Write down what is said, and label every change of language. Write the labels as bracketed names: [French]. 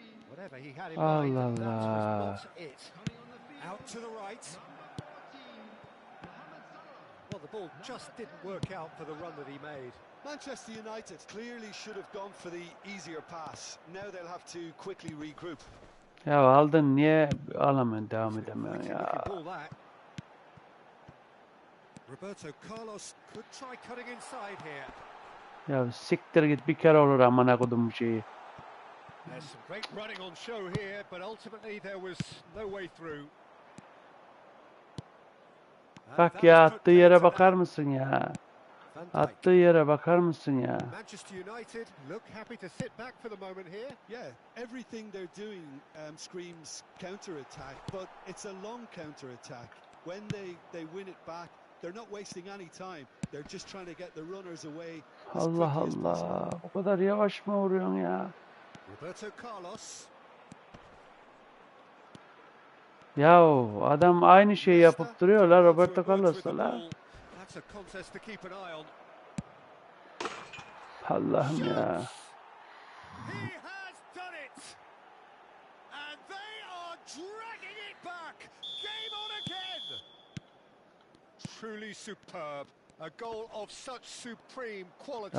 [English] Whatever he had in mind, that was not it. Out to the right. Well, the ball just didn't work out for the run that he made. Manchester United clearly should have gone for the easier pass. Now they'll have to quickly regroup. [Turkish] Ya aldın, niye alamıyorsun, devam edemiyorsun ya. [English] Roberto Carlos could try cutting inside here. [Turkish] Ya siktir git, bir kere olur amına kodum şeyi. [English] There's some great running on show here, but ultimately there was no way through. [Turkish] Bak ya, attığı yere bakar mısın ya? Attığı yere bakar mısın ya? [English] Manchester United look happy to sit back for the moment here. Yeah, everything they're doing screams counter-attack, but it's a long counter-attack. When they win it back, they're not wasting any time. They're just trying to get the runners away as [Turkish] Allah [English] quickly as possible. [Turkish] Allah. Bu kadar yavaş mı vuruyorsun ya? [English] Roberto Carlos. [Turkish] Yahu adam aynı şeyi yapıp duruyorlar Roberto Carlos'la la. [English] That's a contest to keep an eye on. [Turkish] Allah'ım ya. [English] He has done it. And they are dragging it back. Game on again. Truly superb. A goal of such supreme quality.